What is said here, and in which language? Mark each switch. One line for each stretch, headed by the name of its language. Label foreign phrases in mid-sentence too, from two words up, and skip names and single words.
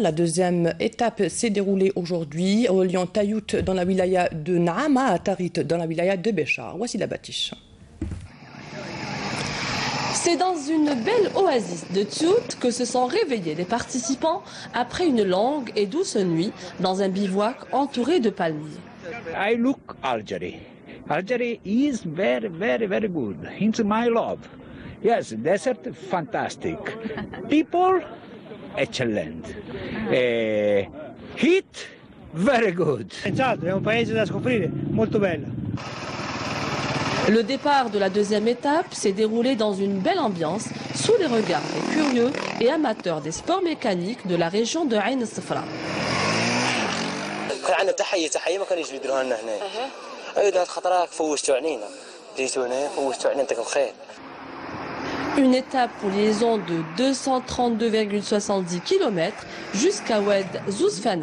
French: La 2e étape s'est déroulée aujourd'hui, reliant Tayout dans la wilaya de Naama à Tarit dans la wilaya de Béchar. Voici la bâtiche. C'est dans une belle oasis de Tiout que se sont réveillés les participants après une longue et douce nuit dans un bivouac entouré de palmiers.
English: I look Algeria. Algeria is very, very, very good. It's my love. Yes, desert, fantastic. People, excellent. Heat, very good.
Italian: È un paese da scoprire, molto bello.
French: Le départ de la 2e étape s'est déroulé dans une belle ambiance, sous les regards des curieux et amateurs des sports mécaniques de la région de Ain Safra. Une étape pour liaison de 232,70 km jusqu'à Oued Zouzfana.